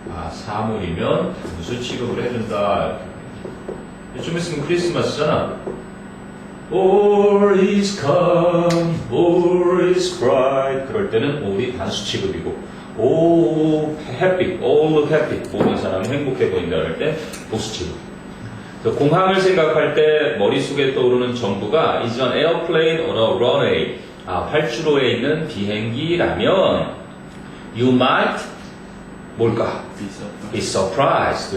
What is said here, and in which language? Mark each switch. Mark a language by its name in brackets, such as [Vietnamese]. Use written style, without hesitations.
[Korean] 사물이면 단수 취급을 해준다. 좀 있으면 크리스마스잖아. [English] All is calm, all is bright. [Korean] 그럴 때는 all이 단수 취급이고, all happy, [English] all look happy. [Korean] 모든 사람이 행복해 보인다 할 때 복수 취급. 공항을 생각할 때 머릿속에 떠오르는 전부가 [English] is an airplane on a runway. [Korean] 활주로에 있는 비행기라면 [English] you might [Korean] 뭘까? [English] be surprised.